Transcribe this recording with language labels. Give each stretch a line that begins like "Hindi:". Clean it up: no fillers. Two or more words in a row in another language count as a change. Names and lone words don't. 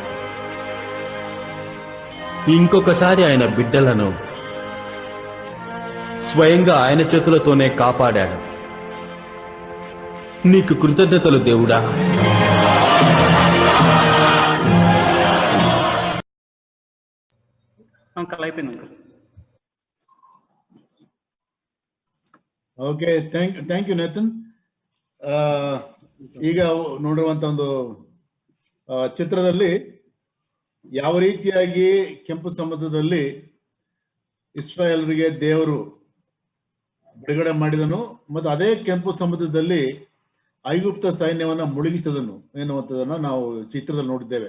Telugu: ఇంకొకసారి ఆయన బిడ్డలను స్వయంగా ఆయన చేతులతోనే కాపాడాడు. నీకు కృతజ్ఞతలు దేవుడా. అంకల్ అయిపోయింది అంకల్.
Kannada: ಓಕೆ,
English: thank you
Kannada: ನೇತನ್. ಈಗ ನೋಡಿರುವಂತ ಒಂದು ಚಿತ್ರದಲ್ಲಿ ಯಾವ ರೀತಿಯಾಗಿ ಕೆಂಪು ಸಮುದ್ರದಲ್ಲಿ ಇಸ್ರಾಯೇಲರಿಗೆ ದೇವರು ಬಿಡುಗಡೆ ಮಾಡಿದನು ಮತ್ತು ಅದೇ ಕೆಂಪು ಸಮುದ್ರದಲ್ಲಿ ಐಗುಪ್ತ ಸೈನ್ಯವನ್ನ ಮುಳುಗಿಸಿದನು ಎನ್ನುವಂಥದ್ದನ್ನ ನಾವು ಚಿತ್ರದಲ್ಲಿ ನೋಡಿದ್ದೇವೆ.